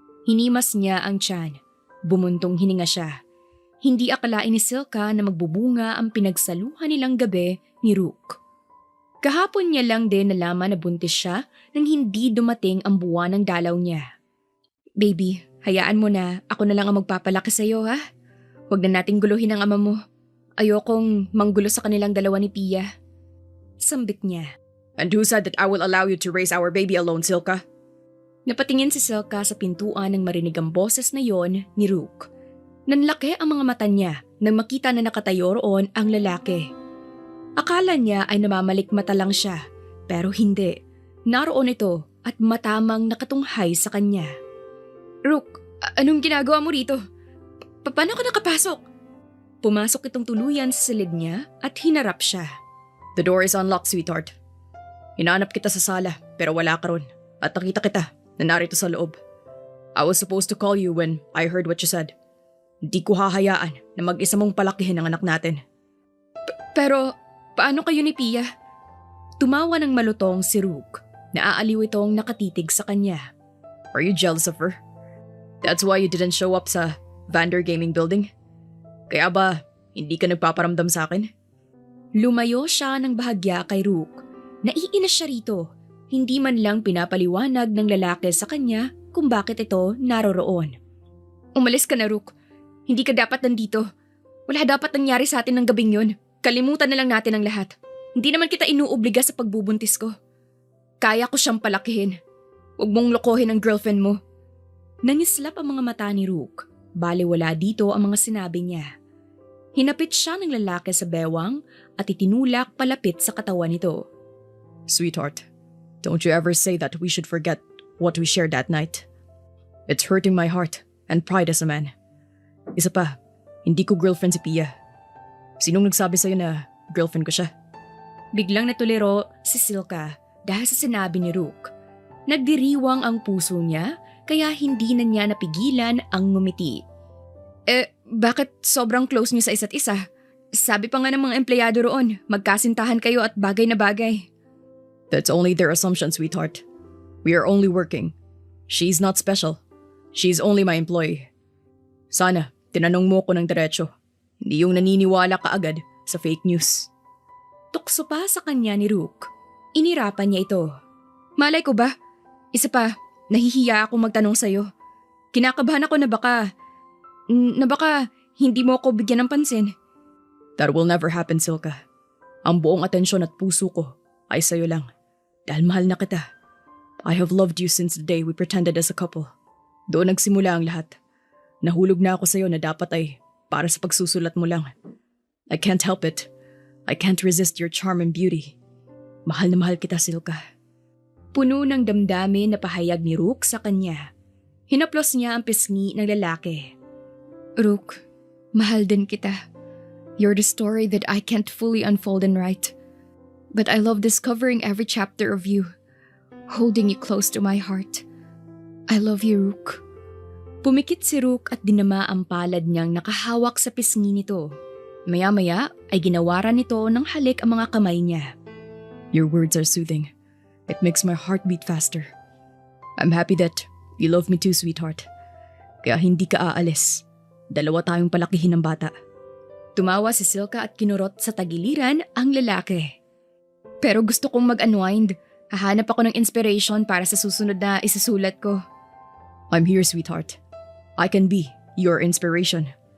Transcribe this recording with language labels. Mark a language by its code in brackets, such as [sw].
[tl] Hinimas niya ang tiyan. Bumuntong hininga siya. Hindi akalain ni Silka na magbubunga ang pinagsaluhan nilang gabi ni Rook. Kahapon niya lang din nalaman na buntis siya nang hindi dumating ang buwan ng dalaw niya. Baby, hayaan mo na ako na lang ang magpapalaki sa iyo, ha? Huwag na nating guluhin ang ama mo. Ayokong manggulo sa kanilang dalawa ni Pia. Sambit niya. [en] And who said that I will allow you to raise our baby alone, Silka? [tl] Napatingin si Silka sa pintuan nang marinig ang boses na yon ni Rook. Nanlaki ang mga mata niya nang makita na nakatayo roon ang lalaki. Akala niya ay namamalikmata lang siya, pero hindi. Naroon ito at matamang nakatunghay sa kanya. Rook, anong ginagawa mo rito? Paano ka nakapasok? Pumasok itong tuluyan sa silid niya at hinarap siya. [en] The door is unlocked, sweetheart. [tl] Hinanap kita sa sala pero wala ka ron at nakita kita na narito sa loob. [en] I was supposed to call you when I heard what you said. [tl] Hindi ko hahayaan na mag-isa mong palakihin ang anak natin. Pero paano kayo ni Pia? Tumawa ng malutong si Rook. Naaaliw itong nakatitig sa kanya. [en] Are you jealous of her? That's why you didn't show up [tl] sa [en] Vander Gaming Building? [tl] Kaya ba hindi ka nagpaparamdam sa akin? Lumayo siya ng bahagya kay Rook. Naiinis siya rito. Hindi man lang pinapaliwanag ng lalaki sa kanya kung bakit ito naroroon. Umalis ka na, Rook. Hindi ka dapat nandito. Wala dapat nangyari sa atin ng gabing yun. Kalimutan na lang natin ang lahat. Hindi naman kita inuobliga sa pagbubuntis ko. Kaya ko siyang palakihin. Huwag mong lokohin ang girlfriend mo. Nangislap ang mga mata ni Rook. Baliwala dito ang mga sinabi niya. Hinapit siya ng lalaki sa bewang at itinulak palapit sa katawan nito. [en] Sweetheart, don't you ever say that we should forget what we shared that night. It's hurting my heart and pride as a man. [tl] Isa pa, hindi ko girlfriend si Pia. Sinong nagsabi sa'yo na girlfriend ko siya? Biglang natuliro si Silka dahil sa sinabi ni Rook. Nagdiriwang ang puso niya kaya hindi na niya napigilan ang ngumiti. Bakit sobrang close niyo sa isa't isa? Sabi pa nga ng mga empleyado roon, magkasintahan kayo at bagay na bagay. [en] That's only their assumption, sweetheart. We are only working. She's not special. She's only my employee. [tl] Sana, tinanong mo ko ng diretso. Hindi yung naniniwala ka agad sa fake news. Tukso pa sa kanya ni Rook. Inirapan niya ito. Malay ko ba? Isa pa, nahihiya ako magtanong sa'yo. Kinakabahan ako na baka hindi mo ako bigyan ng pansin. That will never happen, Silka. Ang buong atensyon at puso ko ay sa'yo lang. Dahil mahal na kita. [en] I have loved you since the day we pretended as a couple. [tl] Doon nagsimula ang lahat. Nahulog na ako sa'yo na dapat ay para sa pagsusulat mo lang. [en] I can't help it. I can't resist your charm and beauty. [tl] Mahal na mahal kita, Silka. Puno ng damdamin na pahayag ni Rook sa kanya. Hinaplos niya ang pisngi ng lalaki. Rook, mahal din kita. [en] You're the story that I can't fully unfold and write. But I love discovering every chapter of you, holding you close to my heart. I love you, Rook. [tl] Pumikit si Rook at dinama ang palad niyang nakahawak sa pisngi nito. Maya-maya ay ginawaran nito ng halik ang mga kamay niya. [en] Your words are soothing. It makes my heart beat faster. I'm happy that you love me too, sweetheart. [tl] Kaya hindi ka aalis. Dalawa tayong palakihin ng bata. Tumawa si Silka at kinurot sa tagiliran ang lalaki. Pero gusto kong mag-unwind. Hahanap ako ng inspiration para sa susunod na isasulat ko. [en] I'm here, sweetheart. I can be your inspiration.